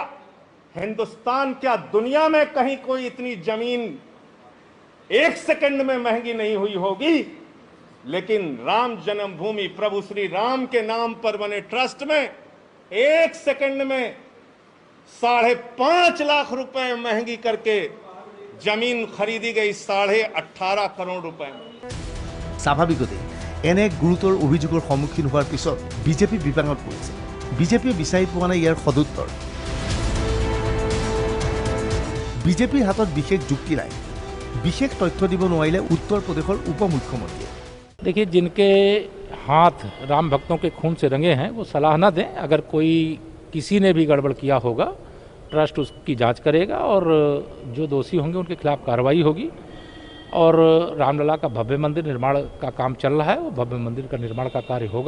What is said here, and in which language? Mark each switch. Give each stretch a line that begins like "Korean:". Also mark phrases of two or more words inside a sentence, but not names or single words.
Hindi: हिंदुस्तान क्या दुनिया में कहीं कोई इतनी जमीन 1 सेकंड में महंगी नहीं हुई होगी, लेकिन राम जन्मभूमि प्रभु श्री राम के नाम पर बने ट्रस्ट में 1 सेकंड में 5.5 लाख रुपए महंगी करके जमीन खरीदी गई 18.5 करोड़ रुपए में।
Assamese: স্বাভাৱিকতে এনে গুৰুতৰ অভিযোগৰ সন্মুখীন হোৱাৰ পিছত বিজেপি বিপাঙত পৰিছে। বিজেপিয়ে বিচাৰি পোৱা নাই ইয়াৰ সদুত্তৰ। বিজেপিৰ হাতত বিশেষ যুক্তি নাই, বিশেষ তথ্য দিব নোৱাৰিলে উত্তৰ প্ৰদেশৰ উপ মুখ্যমন্ত্ৰীয়ে।
Hindi: देखिए, जिनके हाथ राम भक्तों के खून से रंगे हैं वो सलाह ना दें। अगर कोई किसी ने भी गड़बड़ किया होगा, ट्रस्ट उसकी जांच करेगा और जो दोषी होंगे उनके खिलाफ कार्रवाई होगी। और रामलला का भव्य मंदिर निर्माण का काम चल रहा है, वो भव्य मंदिर का निर्माण का कार्य होगा।